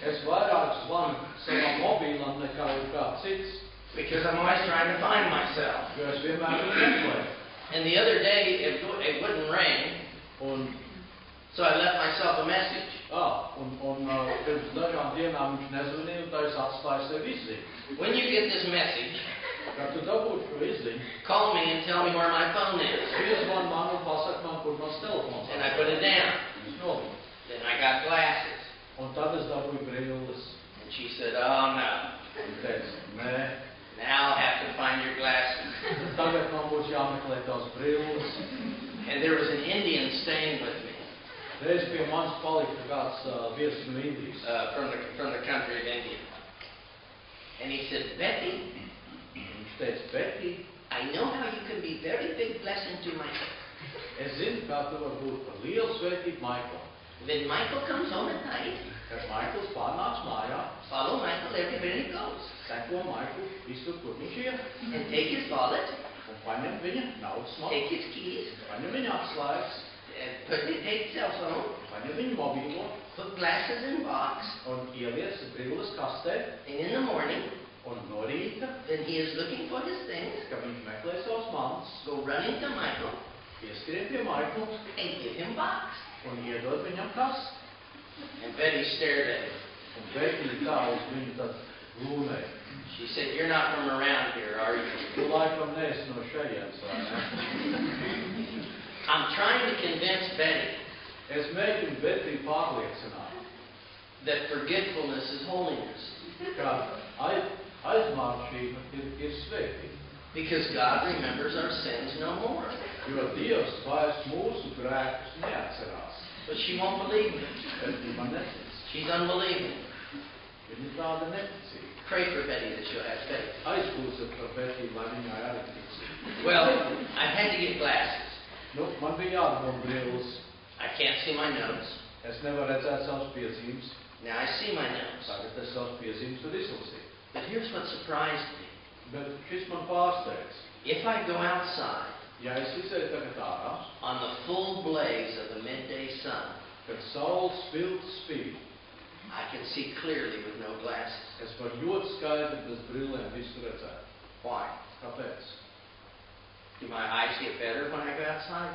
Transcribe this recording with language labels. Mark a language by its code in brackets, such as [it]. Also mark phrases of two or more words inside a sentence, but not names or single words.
[lv] Es vairāk zvanu savam mobīlam nekā jau kāds cits, [en] because I'm always trying to find myself. [lv] jo es vienmēr viņu meklēju. [en] And the other day, it wouldn't ring, [lv] Un, [en] so I left myself a message. [lv] pirms dažām dienām viņš nezvanīja, un tā es atstāju sev izziņu. [en] When you get this message, [lv] Kad tu dabūtu šo izziņu, [en] call me and tell me where my phone is. [lv] piezvan man un pasaka man, kur mans telefons [en] And I put it down. [lv] Es noliku. [en] Then I got glasses. [lv] Un tad es dabūju brilles. [en] And she said, oh no, [lv] Viņa teica, nē, [en] now I'll have to find your glasses. [lv] tagad man būs jāmeklē tās brilles. [en] And there was an Indian staying with me [lv] Reiz pie manis palika kāds viesis no Indijas. [en] from the country of India. And he said, Betty, [lv] Viņš teica, Betty, [en] I know how you can be very big blessing to Michael. [lv] es zinu, kā tu vari būt par lielu svētību Maiklam. [en] When Michael comes home at night, [lv] Kad Maikls pārnāks mājā, [en] follow Michael everywhere he goes. [lv] seko Maiklu visur, kur viņš iet, [en] And take his wallet, [lv] un paņem viņa naudas take maku, [en] his keys, [lv] paņem viņa atslēgas, [en] take his cell phone, [lv] paņem viņa mobīlo, [en] put glasses in box, [lv] un ieliec brilles kastē, [en] and in the morning, [lv] un no rīta, [en] when he is looking for his things, [lv] kad viņš meklē savus mantus, [en] go running to Michael [lv] pieskrien pie Maikla [en] and give him box. [lv] un iedod viņam kastu. [en] And Betty stared at him. [lv] Un Betty tā uz viņu tad lūnēja. [en] She said, you're not from around here, are you? [lv] Tu laikam neesi no šejienes, vai ne? [en] I'm trying to convince Betty [lv] Es mēģinu Betty pārliecināt, [en] that forgetfulness is holiness. [lv] ka aizmāršība ir svētība. [en] Because God remembers our sins no more. [lv] Jo Dievs vairs mūsu grēkus neatcerās. [en] But she won't believe me. [lv] Bet viņa man netic. [en] She's unbelieving. [lv] Viņa tāda neticīga. [en] Pray for Betty that she'll have faith. [lv] Aizlūdziet par Betty, lai viņai arī ticība. [en] Well, I had to get glasses. [lv] Nu, man bija jādod brilles. [en] I can't see my notes. [lv] Es nevaru redzēt savas piezīmes. [en] Now I see my notes. [lv] Tagad es savas piezīmes varu izlasīt. [en] But here's what surprised me. [lv] Bet šis man pārsteidz. [en] If I go outside [lv] Ja es izēju tagad ārā, [en] on the full blaze of the midday sun, [lv] kad saules spilgt spīd, [en] I can see clearly with no glasses. [lv] es varu ļoti skaidri bez brillēm visu redzēt. [en] Why? [lv] Kāpēc? [en] Do my eyes get better when I go outside?